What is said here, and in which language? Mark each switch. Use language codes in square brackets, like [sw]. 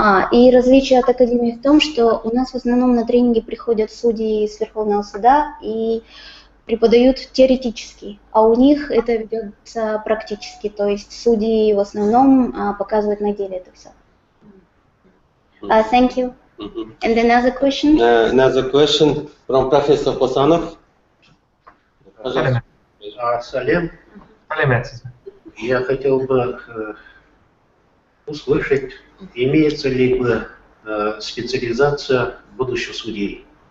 [ru] И различие от Академии в том, что у нас в основном на тренинги приходят судьи с Верховного суда и преподают теоретически, а у них это ведется практически, то есть судьи в основном показывают на деле это все. [en] Thank you. And another question? Another question from Professor Posanov. [ru] Салем, я хотел бы услышать, имеется ли бы специализация будущих судей?